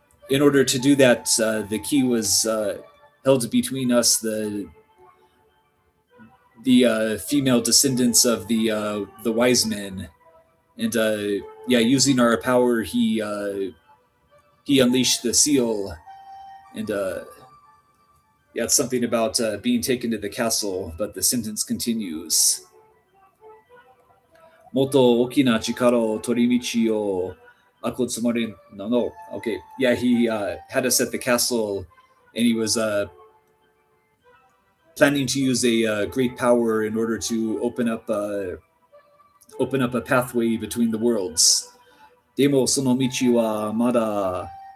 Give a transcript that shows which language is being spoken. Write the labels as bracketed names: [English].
[English] in order to do that, the key was held between us, the female descendants of the wise men, and yeah, using our power, he unleashed the seal, and yeah, it's something about being taken to the castle, but the sentence continues. [Japanese] もっと大きな力を取り道を開くつもりなの。 [English] Okay, yeah, he had us at the castle, and he was planning to use a great power in order to open up a pathway between the worlds. [Japanese] でもその道はまだ